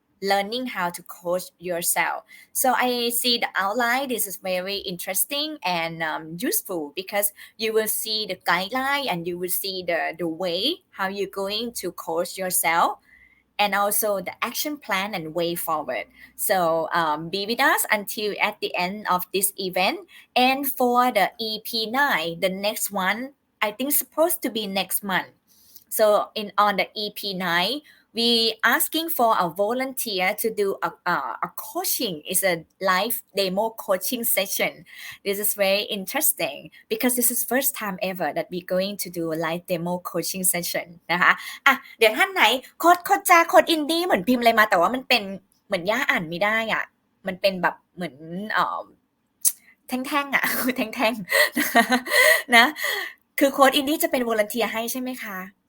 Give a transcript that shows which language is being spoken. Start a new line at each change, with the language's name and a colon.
English: learning how to coach yourself so I see the outline this is very interesting and useful because you will see the guideline and you will see the way how you're going to coach yourself and also the action plan and way forward. So be with us until at the end of this event. And for the EP9, the next one, I think supposed to be next month. So on the EP9, we asking for a volunteer to do a coaching. It's a live demo coaching session. This is very interesting because this is first time ever that we're going to do a live demo coaching session
Thai: นะคะเดี๋ยวท่านไหนโค้ดอินดี้เหมือนพิมพ์อะไรมาแต่ว่ามันเป็นเหมือนย่าอ่านไม่ได้อ่ะมันเป็นแบบเหมือนแท่งๆอ่ะแท่งๆนะคือโค้ดอินดี้จะเป็นวอลันเทียร์ให้ใช่ไหมคะ